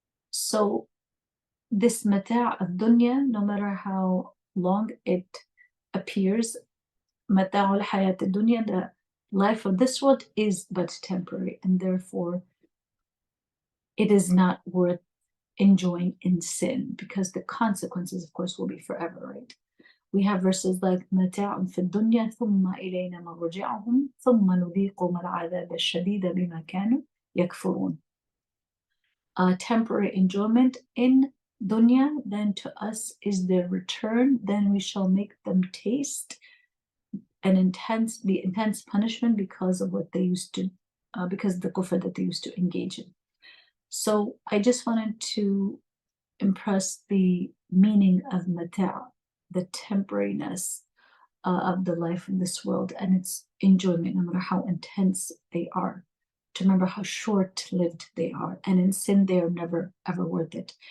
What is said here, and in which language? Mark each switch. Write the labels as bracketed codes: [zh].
[en] So this mata' of dunya, no matter how long it appears, mata' al-hayat dunya, the life of this world, is but temporary, and therefore it is not worth enjoying in sin, because the consequences, of course, will be forever, right? We have verses like [ar] متاع في الدنيا ثم إلينا مرجعهم ثم نذيقهم العذاب الشديد بما كانوا يكفرون. [en] Temporary enjoyment in dunya, then to us is their return. Then we shall make them taste the intense punishment because of what they used to, because of the kufr that they used to engage in. So I just wanted to impress the meaning of mata', the temporariness of the life in this world and its enjoyment, no matter how intense they are, to remember how short-lived they are, and in sin they are never ever worth it.